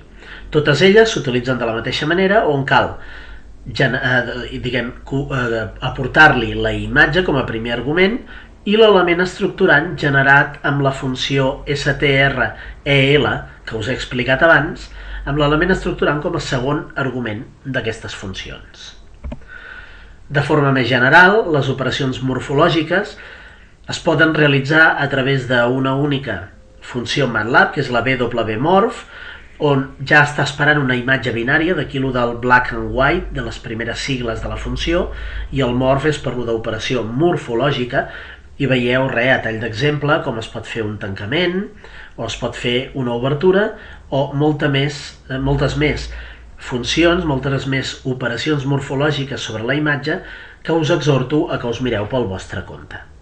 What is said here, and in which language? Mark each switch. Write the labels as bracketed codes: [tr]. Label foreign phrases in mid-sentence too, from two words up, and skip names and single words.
[ca] Totes elles s'utilitzen de la mateixa manera on cal aportar-li la imatge com a primer argument i l'element estructurant generat amb la funció strEL que us he explicat abans, amb l'element estructurant com a segon argument d'aquestes funcions. De forma més general, les operacions morfològiques es poden realitzar a través d'una única funció MATLAB, que és la BWMorph, on ja està esperant una imatge binària, d'aquí lo del [en] black and white, [ca] de les primeres sigles de la funció, i el morph és per lo d'operació morfològica, I veieu, a tall d'exemple, com es pot fer un tancament, o es pot fer una obertura, o moltes més funcions, moltes més operacions morfològiques sobre la imatge que us exhorto a que us mireu pel vostre compte.